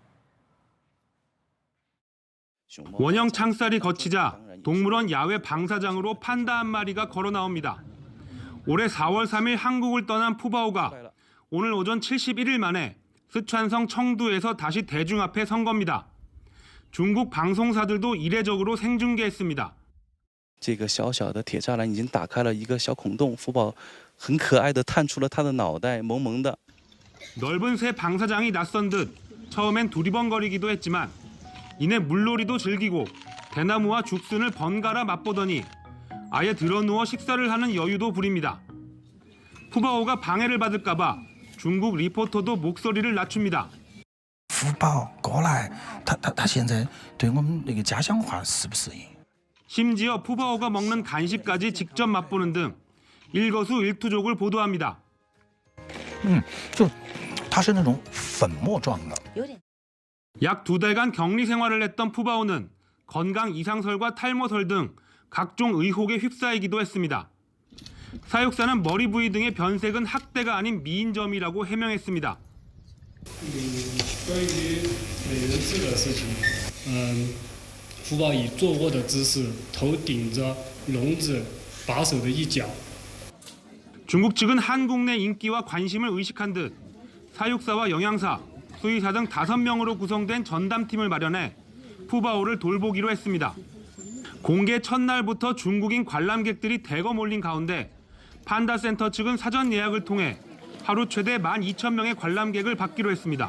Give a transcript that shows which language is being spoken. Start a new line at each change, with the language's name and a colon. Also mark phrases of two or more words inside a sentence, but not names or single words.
Korean: 원형 창살이 거치자 동물원 야외 방사장으로 판다 한 마리가 걸어 나옵니다. 올해 4월 3일 한국을 떠난 푸바오가 오늘 오전 71일 만에 스촨성 청두에서 다시 대중 앞에 선 겁니다. 중국 방송사들도 이례적으로 생중계했습니다.
Chinese: 这个小小的铁栅栏已经打开了一个小孔洞，福宝很可爱的探出了它的脑袋，萌萌的。
Korean: 넓은 새 방사장이 낯선 듯 처음엔 두리번거리기도 했지만 이내 물놀이도 즐기고 대나무와 죽순을 번갈아 맛보더니 아예 드러누워 식사를 하는 여유도 부립니다. 푸바오가 방해를 받을까 봐 중국 리포터도 목소리를 낮춥니다.
Chinese: 福宝过来，他现在对我们那个家乡话适不适应？
Korean: 심지어 푸바오가 먹는 간식까지 직접 맛보는 등 일거수일투족을 보도합니다.
Chinese: 就它是那种粉末状的。
Korean: 약 2달간 격리 생활을 했던 푸바오는 건강 이상설과 탈모설 등 각종 의혹에 휩싸이기도 했습니다. 사육사는 머리 부위 등의 변색은 학대가 아닌 미인점이라고 해명했습니다.
Chinese: 关于美人痣的事情，福宝以坐卧的姿势，头顶着笼子，把手的一角。
Korean: 중국 측은 한국 내 인기와 관심을 의식한 듯 사육사와 영양사, 수의사 등 5명으로 구성된 전담팀을 마련해 푸바오를 돌보기로 했습니다. 공개 첫날부터 중국인 관람객들이 대거 몰린 가운데 판다센터 측은 사전 예약을 통해 하루 최대 12,000명의 관람객을 받기로 했습니다.